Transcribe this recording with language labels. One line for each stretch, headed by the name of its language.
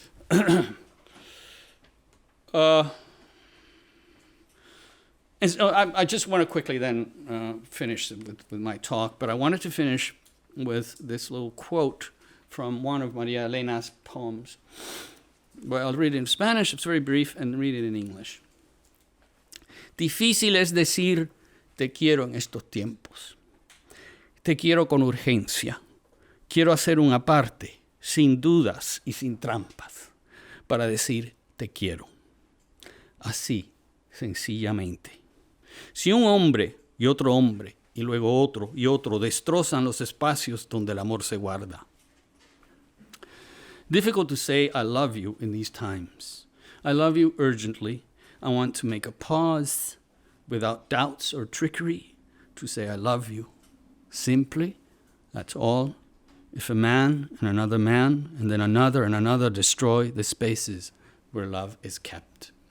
English: And so I just want to quickly then finish with my talk, but I wanted to finish with this little quote from one of Maria Elena's poems. Well, I'll read it in Spanish, it's very brief, and read it in English.
Spanish: Difícil es decir te quiero en estos tiempos. Te quiero con urgencia. Quiero hacer una parte, sin dudas y sin trampas, para decir te quiero. Así, sencillamente. Si un hombre y otro hombre, y luego otro y otro, destrozan los espacios donde el amor se guarda.
English: Difficult to say I love you in these times. I love you urgently. I want to make a pause, without doubts or trickery, to say I love you. Simply, that's all. If a man and another man, and then another and another destroy the spaces where love is kept.